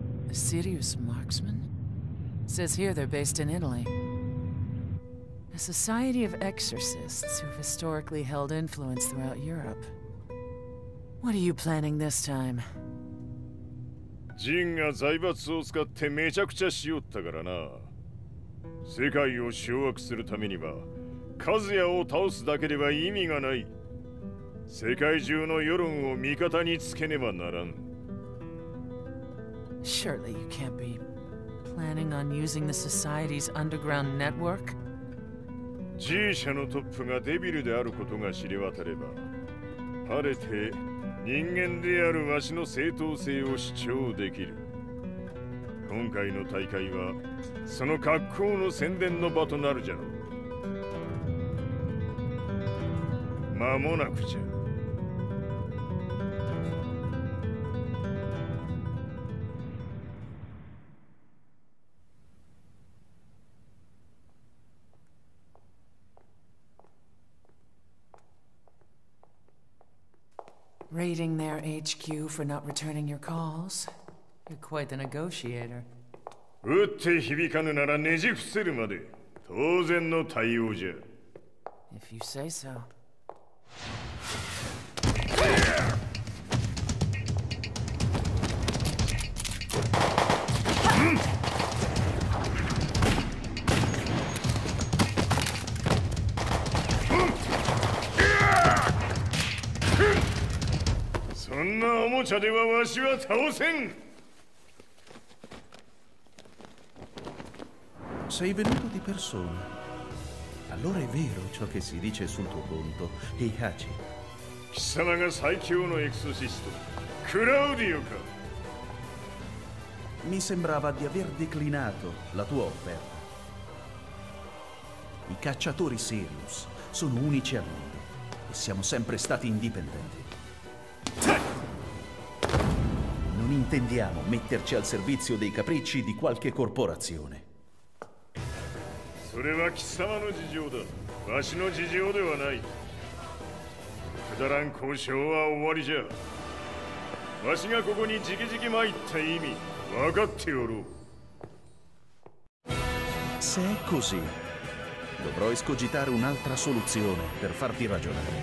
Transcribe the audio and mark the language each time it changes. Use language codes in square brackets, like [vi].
[en] A serious marksman? Says here they're based in Italy. A society of exorcists who've historically held influence throughout Europe. What are you planning this time? [ja] ジンが財閥を使ってめちゃくちゃしよったからな。世界を掌握するためには、カズヤを倒すだけでは意味がない。世界中の世論を味方につけねばならん。 [en] Surely you can't be planning on using the society's underground network? [ja] G 社のトップがデビルであることが知れ渡れば、晴れて人間であるわしの正当性を主張できる。今回の大会はその格好の宣伝の場となるじゃろう。間もなくじゃ。 [en] Raiding their HQ for not returning your calls? You're quite the negotiator. [ja] 撃って響かぬならねじ伏せるまで当然の対応じゃ。 [en] If you say so. [ja] そんなおもちゃではわしは倒せん。 [it] Sei venuto di persona. Allora è vero ciò che si dice sul tuo conto, Heihachi. [ja] 貴様が最強のエクソシスト、クラウディオか。 [it] Mi sembrava di aver declinato la tua offerta. I cacciatori Sirius sono unici al mondo e siamo sempre stati indipendenti. Non intendiamo metterci al servizio dei capricci di qualche corporazione. [ja] それは貴様の事情だ。わしの事情ではない。くだらん交渉は終わりじゃ。わしがここに直々参った意味分かっておろう。 [it] Se è così, dovrò escogitare un'altra soluzione per farti ragionare.